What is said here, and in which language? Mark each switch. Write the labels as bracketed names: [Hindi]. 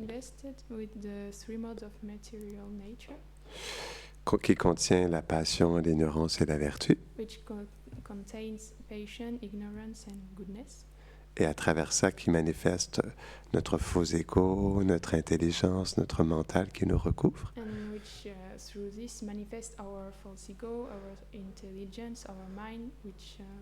[English] invested with the three modes of material nature, [French] qui contient la passion, l'ignorance et la vertu, [English] which contains patience, ignorance, and goodness, [French] et à travers ça qui manifeste notre faux ego, notre intelligence, notre mental qui nous recouvre, [English] and which through this manifests our false ego, our intelligence, our mind, which